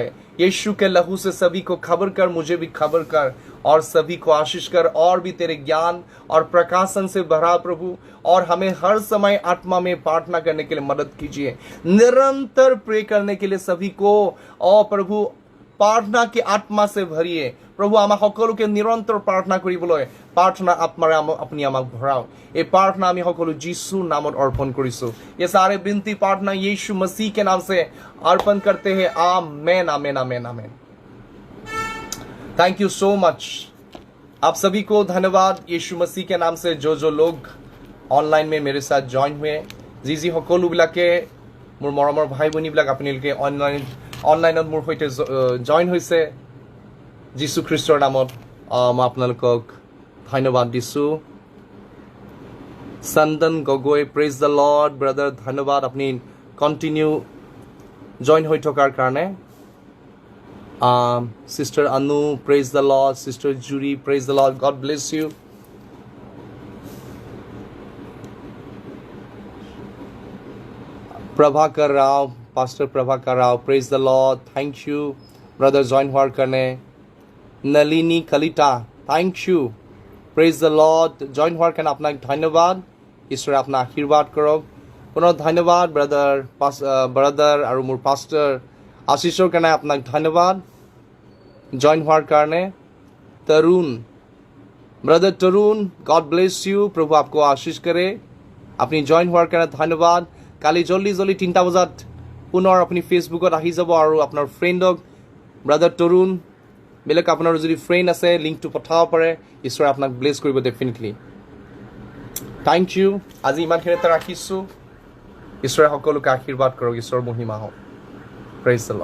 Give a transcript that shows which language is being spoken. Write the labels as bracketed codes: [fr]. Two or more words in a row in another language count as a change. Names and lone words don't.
[hi] यीशु के लहू से सभी को खबर कर, मुझे भी खबर कर, और सभी को आशीष कर, और भी तेरे ज्ञान और प्रकाशन से भरा प्रभु। और हमें हर समय आत्मा में प्रार्थना करने के लिए मदद कीजिए, निरंतर प्रे करने के लिए सभी को, और प्रभु प्रार्थना की आत्मा से भरिए प्रभु। [as] आमाक সকলোকে নিৰন্তৰ প্ৰাৰ্থনা কৰিবলৈ প্ৰাৰ্থনা আত্মাৰে আপুনি আমাক ভৰাওক। এই প্ৰাৰ্থনা আমি সকলো যীশুৰ নামত অৰ্পণ কৰিছোঁ। [hi] ये सारे विनती प्रार्थना यीशु मसीह के नाम से अर्पण करते हैं। आमेन, आमेन, आमेन, आमेन। [en] thank you so much. [hi] आप सभी को धन्यवाद यीशु मसीह के नाम से। जो लोग অনলাইন में मेरे साथ জইন हुए, [as] যি সকলোবিলাকে মোৰ মৰমৰ ভাই ভনীবিলাক আপোনালোকে অনলাইনত মোৰ সৈতে জইন হৈছে, যীশু খ্ৰীষ্টৰ নামত মই আপোনালোকক ধন্যবাদ দিছোঁ। চন্দন গগৈ, [en] praise the lord brother, [as] ধন্যবাদ আপুনি কণ্টিনিউ জইন হৈ থকাৰ কাৰণে। [en] sister Anu, praise the lord. sister Juri, praise the lord. God bless you. प्रभाकर राव, पास्टर प्रभाकर राव, praise the lord, thank you. [as] ব্ৰাদাৰ জইন হোৱাৰ কাৰণে নলিনী কলিতা [en] thank you praise the lord [as] জইন হোৱাৰ কাৰণে আপোনাক ধন্যবাদ ঈশ্বৰে আপোনাক আশীৰ্বাদ কৰক পুনৰ ধন্যবাদ ব্ৰাদাৰ আৰু মোৰ পাষ্টাৰ আশিষৰ কাৰণে আপোনাক ধন্যবাদ জইন হোৱাৰ কাৰণে তৰুণ ব্ৰাদাৰ তৰুণ [en] God bless you [as] প্ৰভু [hi] आपको आशीष करे [as] আপুনি জইন হোৱাৰ কাৰণে ধন্যবাদ কালি জলদি 3টা বজাত পুনৰ আপুনি ফেচবুকত আহি যাব আৰু আপোনাৰ ফ্ৰেণ্ডক ব্ৰাদাৰ তৰুণ বেলেগ আপোনাৰ যদি ফ্ৰেণ্ড আছে লিংকটো পঠাব পাৰে ঈশ্বৰে আপোনাক ব্লেছ কৰিব ডেফিনেটলি [en] thank you [as] আজি ইমানখিনিতে ৰাখিছোঁ ঈশ্বৰে সকলোকে আশীৰ্বাদ কৰক ঈশ্বৰৰ মহিমা হওক [en] praise the lord